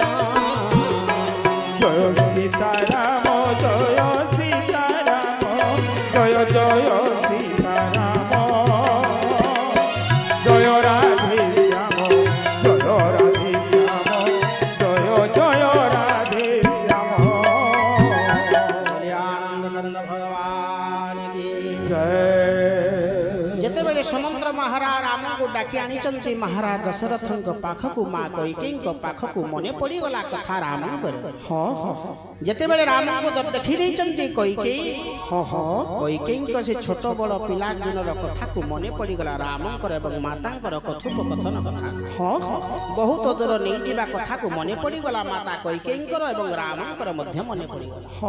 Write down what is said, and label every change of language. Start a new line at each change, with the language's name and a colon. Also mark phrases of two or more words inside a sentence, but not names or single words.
Bangla: জয় সীতারাম জয় সীতারাম জয় জয় সীতারাম জয় রাধে শ্যাম জয় রাধে শ্যাম জয় জয় রাধে শ্যাম আনন্দ ভগবান কি জয়
Odia: ଯେତେବେଳେ ସମୁଦ୍ର ମହାରାଜ ରାମଙ୍କୁ ଡାକି ଆଣିଛନ୍ତି ମହାରାଜ ଦଶରଥଙ୍କ ପାଖକୁ ମା କୈକେୟୀଙ୍କ ପାଖକୁ ମନେ ପଡ଼ିଗଲା କଥା ରାମଙ୍କର ଯେତେବେଳେ ରାମଙ୍କୁ ଦେଖି ଦେଇଛନ୍ତି କୈକେୟୀଙ୍କ ସେ ଛୋଟ ବଳ ପିଲା ଦିନର କଥାକୁ ମନେ ପଡ଼ିଗଲା ରାମଙ୍କର ଏବଂ ମାତାଙ୍କର କଥୋପକଥନ କଥା ବହୁତ ଦୂର ନେଇଯିବା କଥାକୁ ମନେ ପଡ଼ିଗଲା ମାତା କୈକେୟୀଙ୍କର ଏବଂ ରାମଙ୍କର ମଧ୍ୟ ମନେ ପଡ଼ିଗଲା